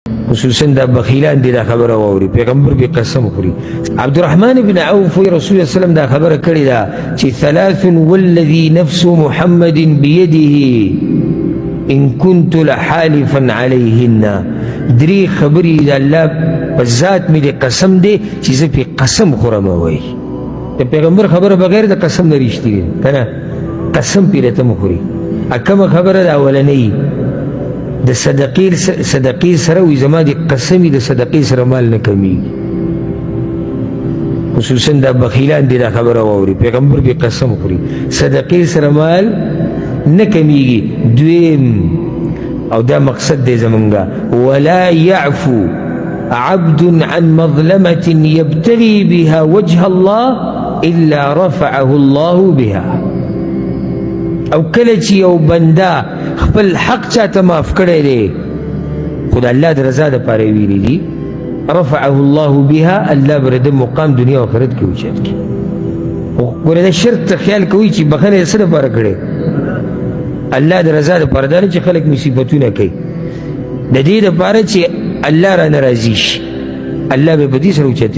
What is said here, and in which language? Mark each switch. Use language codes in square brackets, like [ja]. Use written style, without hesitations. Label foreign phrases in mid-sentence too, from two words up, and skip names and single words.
[ps] خصوصا دا بخیلان دی دا خبر واوري پیغمبر به قسم خوري. عبدالرحمن بن عوف رسول الله [ar] صلی الله علیه وسلم [ps] دا خبر کړی دا چې [ar] ثلاث والذي نفس محمد بيده ان كنت لحالفا عليهن. [ps] درې خبرې د الله په ذات مې د قسم دی چې زه پې قسم خورم. وایي د پیغمبر خبره بغیر د قسم نه رښتینې که نه قسم پې راته مه خوري. کومه خبره د اولنۍ د صدقې سره وي زما د قسمې د صدقې سره مال نه کمیږي. خصوصا دا بخیلان دی دا خبره واوري پیغمبر به قسم خوري صدقې سره مال نه کمیږي. دویم او دا مقصد دی زمونږه [ar] ولا يعفو عبد عن مظلمة يبتغي بها وجه الله إلا رفعه الله بها. [ps] او کله چې یو بنده خپل حق چاته معاف کړی دی خو د الله د رضا دپاره یې ویلي دي [ar] رفعه الله بها [ps] الله به د مقام دنیا او آخرت کې اوچت کړي. ګوره د شرک ته خیال کوي چې بخښنه یې څه دپاره کړې الله د رضا دپاره دا نه چې خلک مصیبتونه کوي د دې دپاره چې الله رانه راضي شي الله به په دې سره اوچتوي.